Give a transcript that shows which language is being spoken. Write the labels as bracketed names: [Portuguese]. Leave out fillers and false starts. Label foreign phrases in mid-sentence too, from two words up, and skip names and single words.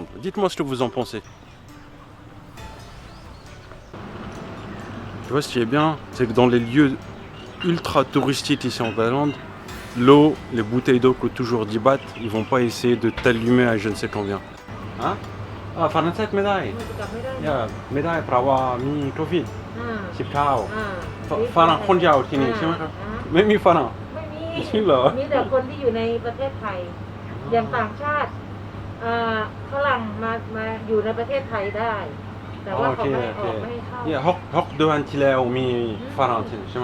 [French] Dites-moi ce que vous en pensez. Tu vois, ce qui est bien, c'est que dans les lieux ultra touristiques ici en Thaïlande, l'eau, les bouteilles d'eau coûtent toujours 10 bahts. Ils vont pas essayer de t'allumer à je ne sais combien. Hein? Ah, français, médaille. Yeah, médaille, pour avoir mis Covid. [Thai] 19ฝรั่งคนเดียวที่นี่ใช่ไหมครับไม่มีฝรั่ง ไม่มี จริงเหรอ มีแต่คนที่อยู่ในประเทศไทย อย่างต่างชาติฝรั่งมาอยู่ในประเทศไทยได้ แต่ว่าเขาไม่ออกไม่ให้เข้า เนี่ยฮอกเดือนที่แล้วมีฝรั่งที่นี่ใช่ไหม